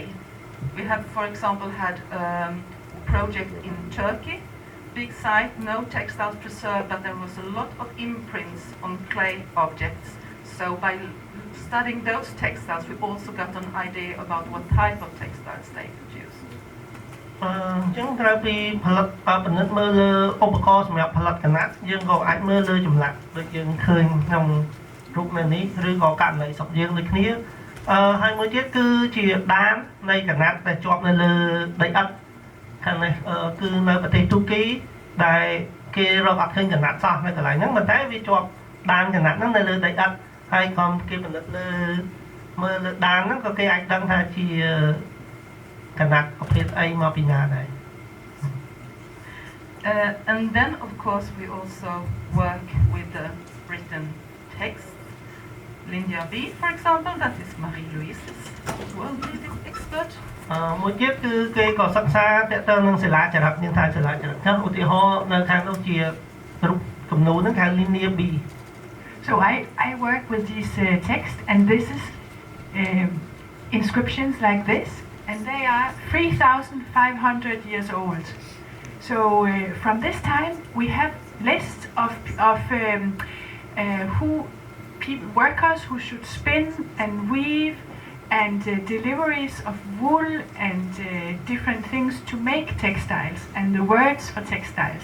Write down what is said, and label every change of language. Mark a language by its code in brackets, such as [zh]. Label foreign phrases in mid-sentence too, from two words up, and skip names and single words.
[en] We have, for example, had a project in Turkey, big site, no textiles preserved, but there was a lot of imprints on clay objects. So by studying those textiles, we also got an idea about what type of textiles they produced. [km] ចឹងត្រូវពីផលិតពិនិត្យមើលលើឧបករណ៍សម្រាប់ផលិតកណាត់យើងក៏អាចមើលលើចម្លាក់ ដូចយើងឃើញក្នុងរូបនៅនេះឬក៏ករណីស្រុកយើងដូចគ្នាហើយមួយទៀតគឺជាដាននៃកណាត់ដែលជាប់នៅលើដីឥដ្ឋខាងនេះគឺនៅប្រទេសទូគីដែលគេរកអត់ឃើញកណាត់សោះនៅកន្លែងហ្នឹងប៉ុន្តែវាជាប់ដានកណាត់ហ្នឹងនៅលើដីឥដ្ឋហើយក៏គេពិនិត្យលើមើលលើដានហ្នឹងក៏គេអាចដឹងថាជាកណាត់ប្រភេទអីមកពីណាដែរ [en] And then, of course, we also work with the written text. Lindia B, for example, that is Marie-Louise's world-leading expert. [km] មួយទៀតគឺគេក៏សិក្សាតើតើនឹងសិលាចារឹកមានថាសិលាចារឹកចឹងឧទាហរណ៍នៅខាងនោះជារូបគំនូរហ្នឹងហៅ Linear B. [en] So I work with these texts, and this is inscriptions like this, and they are 3,500 years old. So from this time we have lists of workers who should spin and weave, and deliveries of wool and different things to make textiles, and the words for textiles.